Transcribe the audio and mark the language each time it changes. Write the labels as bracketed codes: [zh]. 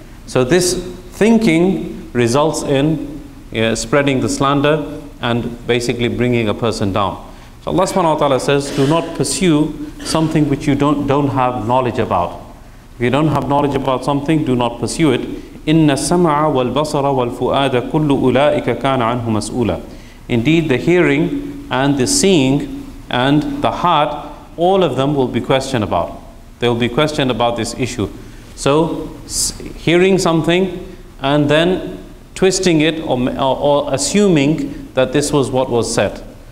[en] So this thinking results in spreading the slander and basically bringing a person down. So Allah subhanahu wa ta'ala says, do not pursue something which you don't have knowledge about. If you don't have knowledge about something, do not pursue it. [ar] إِنَّ السَّمْعَ وَالْبَصَرَ وَالْفُؤَادَ كُلُّ أُولَٰئِكَ كَانَ عَنْهُ مَسْئُولًا. [en] Indeed, the hearing and the seeing and the heart, all of them will be questioned about. They will be questioned about this issue. So, hearing something and then twisting it or assuming that this was what was said.